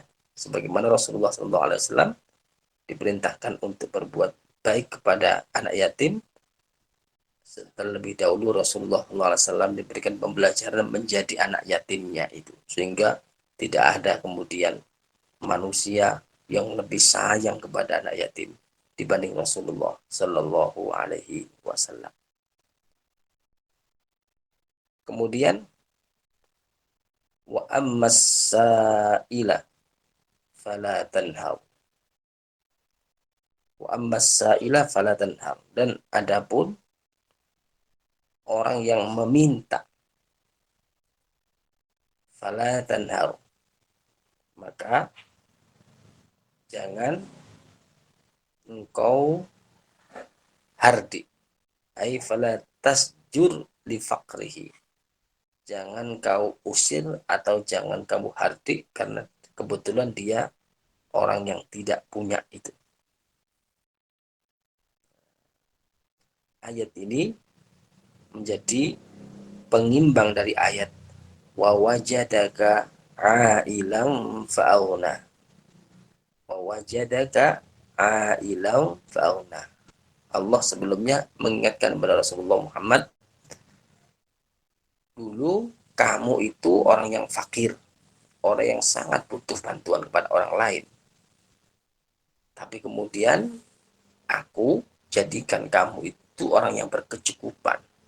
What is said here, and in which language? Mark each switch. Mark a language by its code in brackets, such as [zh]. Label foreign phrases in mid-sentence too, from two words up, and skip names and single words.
[id] Sebagaimana Rasulullah SAW diperintahkan untuk berbuat baik kepada anak yatim, terlebih dahulu Rasulullah SAW diberikan pembelajaran menjadi anak yatimnya itu, sehingga tidak ada kemudian manusia yang lebih sayang kepada anak yatim dibanding Rasulullah [ar] صلى الله عليه وسلم. Kemudian وأما السائل فلا تنهر. وأما السائل فلا تنهر. [id] Dan adapun orang yang meminta [ar] فلا تنهر, [id] maka jangan engkau hardi, [ar] أي فلا تزجر لفقره, [id] jangan kau usir atau jangan kamu hardi karena kebetulan dia orang yang tidak punya itu. Ayat ini menjadi pengimbang dari ayat [ar] ووجدك عائلا فأغنى, ووجدك عائلا فأغنى. [id] Allah sebelumnya mengingatkan kepada Rasulullah Muhammad, dulu kamu itu orang yang fakir, orang yang sangat butuh bantuan kepada orang lain. Tapi kemudian aku jadikan kamu itu orang yang berkecukupan.